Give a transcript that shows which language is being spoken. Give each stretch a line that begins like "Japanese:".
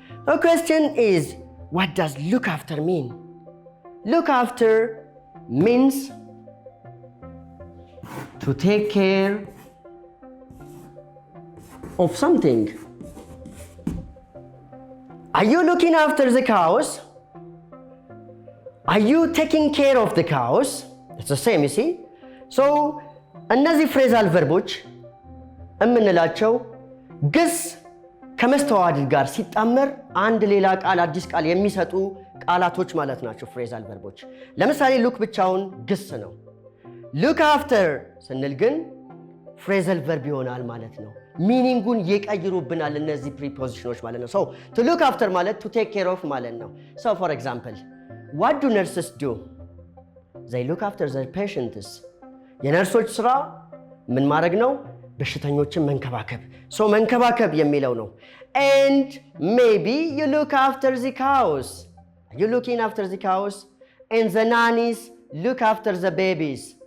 English: The question is, what does look after mean? Look after means to take care of something. Are you looking after the cows? Are you taking care of the cows? It's the same, you see.
Amharic: So እነዚህ phrasal verbs እምንላቸው ግስ ከመስተዋድድ ጋር ሲጣመር አንድ ሌላ ቃል አዲስ ቃል የሚሰጡ ቃላቶች ማለት ናቸው phrasal verbs። ለምሳሌ look ብቻውን ግስ ነው። look after ስንል ግን phrasal verb ይሆናል ማለት ነው። ሚኒንጉን ይቀይሩብናል እነዚህ prepositions ማለት ነው። so to look after ማለት to take care of ማለት ነው።
English: so for example, what do nurses do? they look after their patients.
Amharic: የነርሶች ስራ ምን ማድረግ ነው? በሽተኞችን መንከባከብ።
English: so መንከባከብ የሚለው ነው። and maybe you look after the cows. Are you looking after the cows? and the nannies look after the babies.